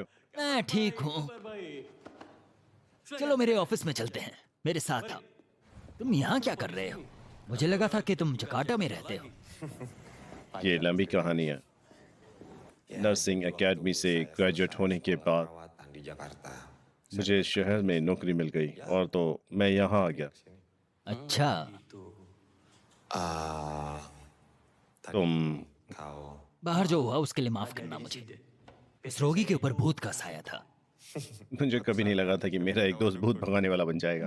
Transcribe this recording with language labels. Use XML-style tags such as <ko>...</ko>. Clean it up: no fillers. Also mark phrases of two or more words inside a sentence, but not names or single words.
<hi>मैं ठीक हूँ। चलो मेरे ऑफिस में चलते हैं, मेरे साथ आओ। तुम यहाँ क्या कर रहे हो? मुझे लगा था कि तुम जकार्ता में रहते हो। ये लंबी कहानी है।</hi> <en>nursing academy</en> <hi>से ग्रेजुएट होने के बाद</hi> <id>perawatan di Jakarta.</id> <hi>मुझे शहर में नौकरी मिल गई और तो मैं यहाँ आ गया। अच्छा, Ah, तुम</hi> <id>kau</id> <hi>बाहर जो हुआ उसके लिए माफ करना मुझे। इस रोगी के ऊपर भूत का साया था। मुझे कभी नहीं लगा था कि मेरा एक दोस्त भूत भगाने वाला बन जाएगा।</hi>